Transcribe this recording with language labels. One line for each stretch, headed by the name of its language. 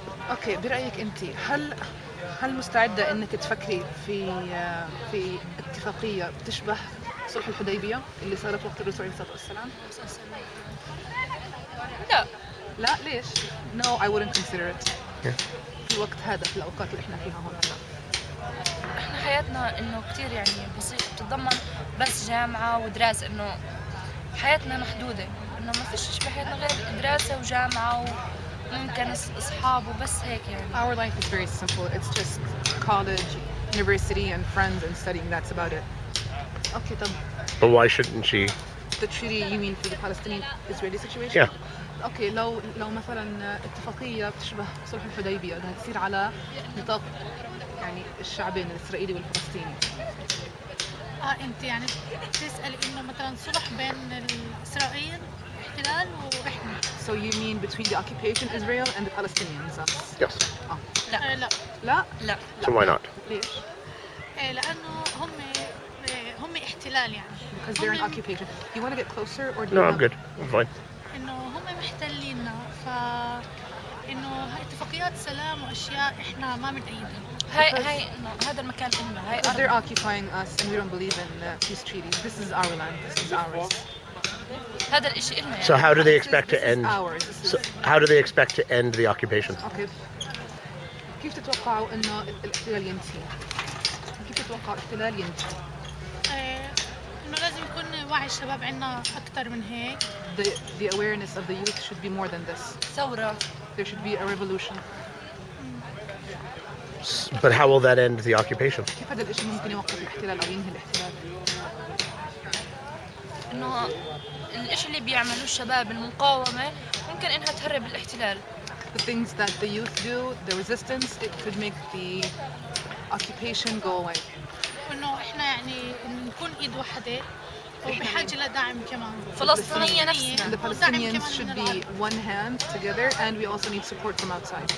Arabic: اوكي، برأيك انت هل مستعدة انك تفكري في اتفاقية تشبه صلح الحديبية اللي صارت وقت الرسول عليه الصلاة والسلام؟ لا. لا، ليش؟
English: No, I wouldn't consider it. Yeah.
Arabic: في الوقت هذا، في الأوقات اللي احنا فيها هون. احنا حياتنا انه كتير يعني بسيطة، بتتضمن بس جامعة ودراسة، انه حياتنا محدودة، انه ما فيش شيء بحياتنا غير دراسة وجامعة وممكن اصحاب وبس هيك يعني.
English: Our life is very simple. It's just college, university, and friends and studying. That's about it. Okay,
Arabic: طب
English: But why shouldn't she? the treaty you mean for the Palestinian-Israeli situation? Yeah.
Arabic: اوكي، لو مثلا اتفاقيه بتشبه صلح الحديبيه بدها تصير على نطاق يعني الشعبين الاسرائيلي والفلسطيني. انت يعني بتسألي انه مثلا صلح بين اسرائيل احتلال واحنا.
English: So you mean between the occupation Israel and the Palestinians? Yes.
Arabic: لا. لا. لا.
English: So why not?
Arabic: ليش؟ لانه هم احتلال يعني.
English: Because they're in occupation. You want to get closer or do No, you I'm good. I'm fine.
Arabic: انه هم محتليننا، انه هاي اتفاقيات سلام واشياء احنا ما بنأيدها. هاي إنه هذا المكان إلنا، هاي
English: Because they're
Arabic: أرض.
English: occupying us and we don't believe in peace treaties. This is our land. This is ours.
Arabic: هذا الإشي إلنا يعني.
English: So how do they This expect to is end? ours. This So is how do they expect to end the occupation?
Arabic: اوكي. كيف تتوقعوا انه الاحتلال ينتهي؟ كيف تتوقعوا الاحتلال ينتهي؟ انه لازم يكون وعي الشباب عنا اكثر من هيك.
English: The awareness of the youth should be more than this.
Arabic: ثورة.
English: There should be a revolution. But how will that end the occupation?
Arabic: كيف هذا الاشي ممكن يوقف الاحتلال او ينهي الاحتلال؟ إنه الإشي اللي بيعملوه الشباب المقاومة ممكن إنها تهرب الاحتلال.
English: The things that the youth do, the resistance, it could make the occupation go away.
Arabic: وانه احنا يعني نكون ايد واحدة وبحاجة لدعم كمان. فلسطينية نفسنا.
English: And the Palestinians should be one hand together, and we also need support from outside.